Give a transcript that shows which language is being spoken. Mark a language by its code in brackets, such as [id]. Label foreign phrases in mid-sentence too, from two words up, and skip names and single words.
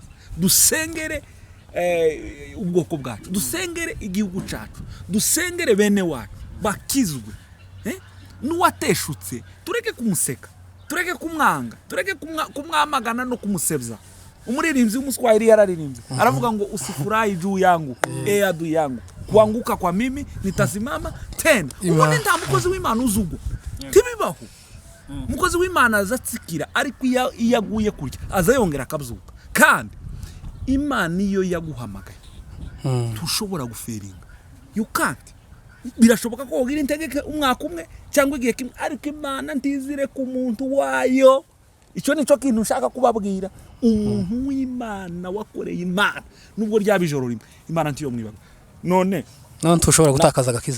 [rw] Dusengere ubwoko bwacu, dusengere igihugu cyacu, dusengere bene wacu bakizwe. N'uwateshutse tureke kumuseka, tureke kumwanga, tureke kumwamagana no kumusebya. Umuririmbyi w'umuswahili yararirimbye aravuga ngo [sw] usifurahi juu yangu adui yangu, kuanguka kwa mimi nitasimama tena. [rw] Ubone nta mukozi w'Imana uzugwa, tibibaho. Mukozi w'Imana azatsikira ariko iyo aguye kurya azayongera akabyuka. Kandi Imana iyo yaguhamagaye tushobora guferinga. [en] You can't. [rw] Birashoboka ko ugira integeke umwaka umwe cyangwa igihe kimwe, ariko Imana ntizire ku muntu wayo. Icyo nico kintu ushaka kubabwira. Umuntu w'Imana wakoreye Imana nubwo ryabijoro rimwe, Imana ntiyo mwibaga. None tushobora gutakaza agakiza.